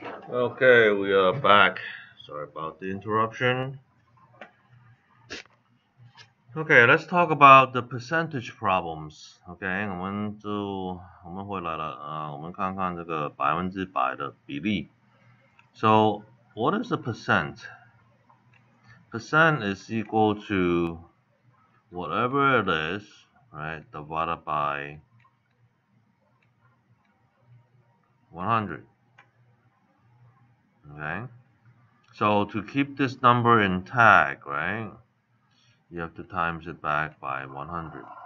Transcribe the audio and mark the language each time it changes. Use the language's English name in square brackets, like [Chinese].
[English] Okay, we are back. Sorry about the interruption. Okay, let's talk about the percentage problems. [Chinese] Okay, 我们回来了我们看看这个100%的比例。 [English] So, what is the percent? Percent is equal to whatever it is, right, divided by 100. Okay, so to keep this number intact, right, you have to times it back by 100.